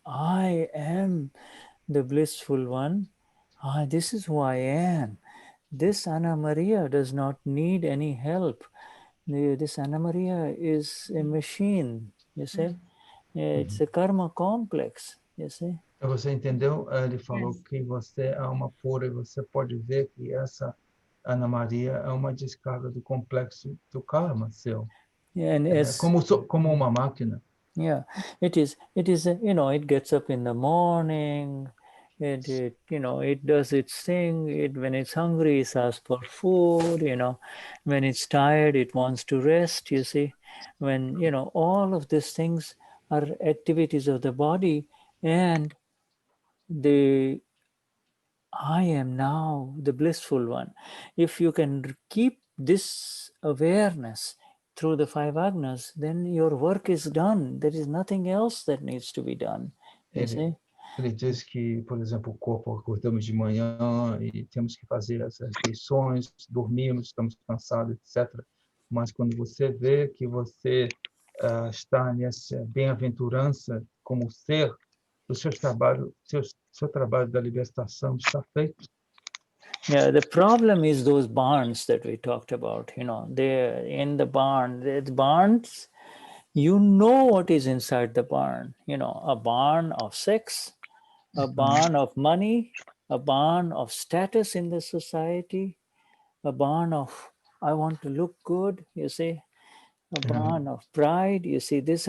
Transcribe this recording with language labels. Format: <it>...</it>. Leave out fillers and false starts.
<en>I am the blissful one. This is who I am. This Anna Maria does not need any help. This Anna Maria is a machine, you see. It's a karma complex, you see.</en> <pt>Você entendeu? Ele falou que você é alma pura e você pode ver que essa Ana Maria é uma descarga do complexo do karma seu.</pt> <en>And</en> <pt>como uma máquina.</pt> <en>Yeah, it is. It gets up in the morning. It does its thing. When it's hungry, it asks for food. When it's tired, it wants to rest. You see, when all of these things are activities of the body, and I am now the blissful one. If you can keep this awareness through the five agnas, then your work is done. There is nothing else that needs to be done.</en> <pt>Ele diz que, por exemplo, o corpo, acordamos de manhã e temos que fazer as refeições, dormimos, estamos cansados, etc. Mas quando você vê que você está nessa bem-aventurança como ser, o seu trabalho da libertação está feito.</pt> <en>Yeah, the problem is those barns that we talked about. They're in the barn. The barns, you know what is inside the barn. A barn of sex, a barn of money, a barn of status in the society, a barn of I want to look good, you see, a barn of pride, you see.</en>